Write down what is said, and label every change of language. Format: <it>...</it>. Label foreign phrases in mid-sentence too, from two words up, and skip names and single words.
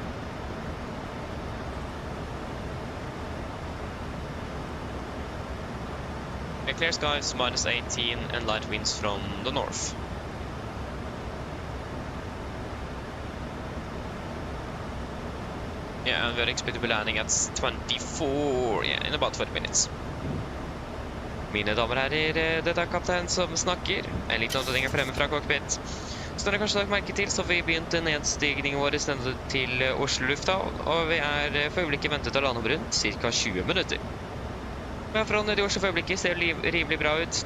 <en>Clear skies, minus 18, and light winds from the north. Yeah, and we're expected to be landing at 24, yeah, in about 20 minutes.</en> <no>Mine damer og herrer, dette kaptein som snakker. En liten oppdatering fremme fra cockpit. Så dere kanskje lagt merke til, så vi begynte nedstigningen vår til Oslo lufthavn, og vi for øyeblikket ventet å lande om rundt ca. 20 minutter. Fra nede i Oslo for øyeblikket ser det rimelig bra ut.</no>